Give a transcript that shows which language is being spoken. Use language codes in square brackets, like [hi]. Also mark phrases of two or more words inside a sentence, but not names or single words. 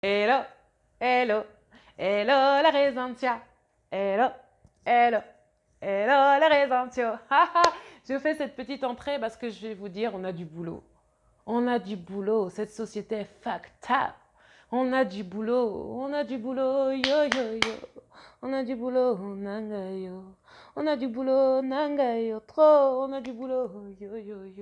[fr] Hello, hello, hello la Resentia. Hello, hello, hello la Resentio. Je fais cette petite entrée parce que je vais vous dire, on a du boulot. On a du boulot. Cette société est [en] fucked up. [fr] On a du boulot. On a du boulot. Yo, yo, yo. On a du boulot. Nangayo. On a du boulot. Nangayo. Trop. On a du boulot. Yo, yo, yo.